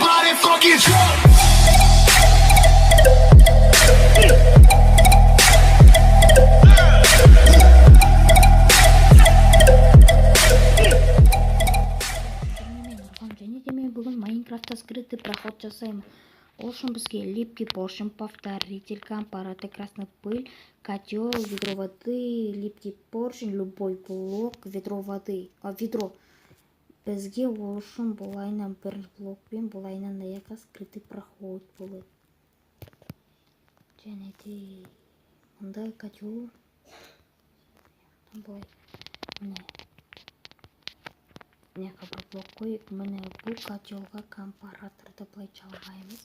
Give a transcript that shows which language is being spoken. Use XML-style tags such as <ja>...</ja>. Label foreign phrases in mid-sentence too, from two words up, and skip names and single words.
<en>that funky drum.</en> <kk>Бүгін Майнкрафтта</kk> <ru>скрытый проход</ru> <kk>жасаймын. Ол үшін бізге</kk> <ru>липкий поршень, повторитель, компаратор, красный пыль, котел, ведро воды, липкий поршень, любой блок, ведро воды. Ведро.</ru> <kk>Бізге ол үшін бұлайынан бір блокпен бұлайынан аяққа</kk> <ru>скрытый проход</ru> <kk>болады. Және де мұнда котел. Бұлай. Міне бір блок қойып, міне бұл котелға компараторды бұлай жалғаймыз.</kk>